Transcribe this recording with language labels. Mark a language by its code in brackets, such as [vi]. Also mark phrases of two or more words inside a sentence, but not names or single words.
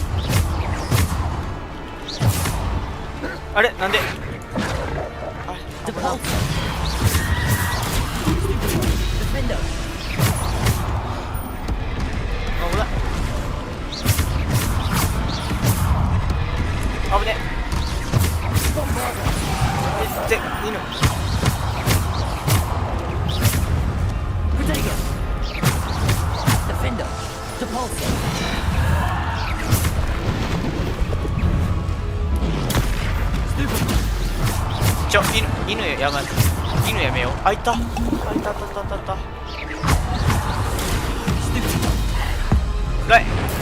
[ja] あれ、なんで、あれ、危な。 Defender. 危ない。危ねえ。で、犬。 Protego. Defender. Depulso. 犬やばい。犬やめよう。あ、いた。あ、いたいたいたいたいた。はい。